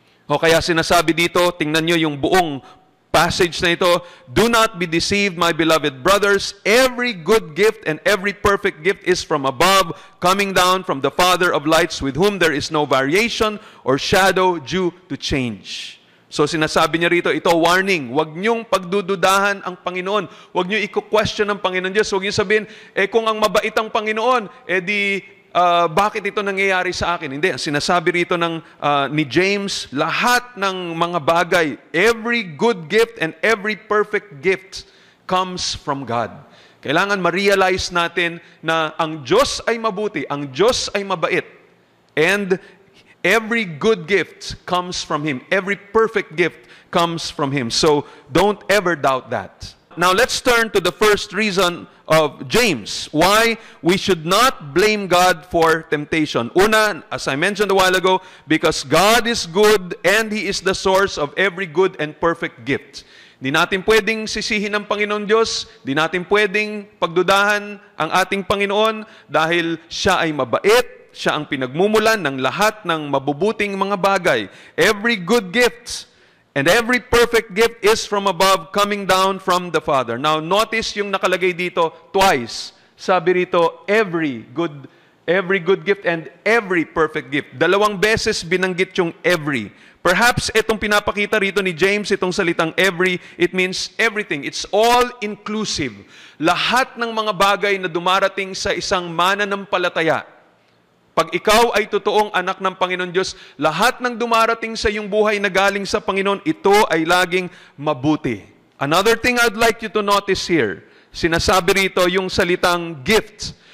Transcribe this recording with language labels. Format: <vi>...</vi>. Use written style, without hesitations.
<tl>O kaya sinasabi dito, tingnan nyo yung buong passage na ito,</tl> <en>"Do not be deceived, my beloved brothers. Every good gift and every perfect gift is from above, coming down from the Father of lights, with whom there is no variation or shadow due to change."</en> <tl>So sinasabi niya rito, ito warning, huwag niyong pagdududahan ang Panginoon. Huwag niyo i-question ang Panginoon Diyos. Huwag niyo sabihin, kung ang mabait ang Panginoon, bakit ito nangyayari sa akin? Hindi, ang sinasabi rito ni James, lahat ng mga bagay,</tl> <en>every good gift and every perfect gift comes from God.</en> <tl>Kailangan ma-realize natin na ang Diyos ay mabuti, ang Diyos ay mabait,</tl> <en>and every good gift comes from Him. Every perfect gift comes from Him. So, don't ever doubt that. Now, let's turn to the first reason of James, why we should not blame God for temptation.</en> <tl>Una,</tl> <en>as I mentioned a while ago, because God is good and He is the source of every good and perfect gift.</en> <tl>Di natin pwedeng sisihin ng Panginoon Diyos, di natin pwedeng pagdudahan ang ating Panginoon dahil Siya ay mabait, Siya ang pinagmumulan ng lahat ng mabubuting mga bagay.</tl> <en>Every good gift and every perfect gift is from above, coming down from the Father. Now, notice</en> <tl>yung nakalagay dito</tl> <en>twice.</en> <tl>Sabi rito,</tl> <en>every good gift and every perfect gift.</en> <tl>Dalawang beses binanggit yung every. Perhaps itong pinapakita rito ni James, itong salitang every,</tl> <en>it means everything. It's all inclusive.</en> <tl>Lahat ng mga bagay na dumarating sa isang mananampalataya. Pag ikaw ay totoong anak ng Panginoon Diyos, lahat ng dumarating sa iyong buhay na galing sa Panginoon, ito ay laging mabuti.</tl> <en>Another thing I'd like you to notice here,</en> <tl>sinasabi rito yung salitang</tl> <en>gift.</en>